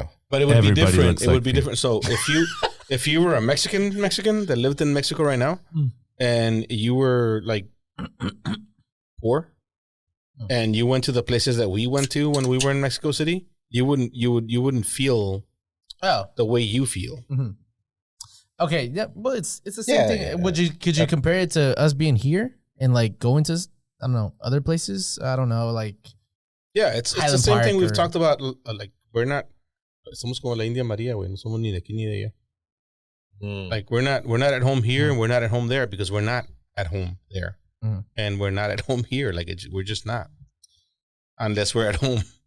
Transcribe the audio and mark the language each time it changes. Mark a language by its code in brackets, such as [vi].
[en] But it would be different. It would be different. So if you were a Mexican that lived in Mexico right now, and you were like poor, and you went to the places that we went to when we were in Mexico City, you wouldn't feel the way you feel. Mm-hmm. Okay, yeah, well, it's the same thing. Yeah. Could you compare it to us being here and like going to I don't know other places? I don't know, like it's the same thing we've talked about. Like we're not [es] somos como la India María, güey. No somos ni de aquí ni de allá. [en] Like we're not at home here and we're not at home there because we're not at home there, and we're not at home here. Like we're just not, unless we're at home.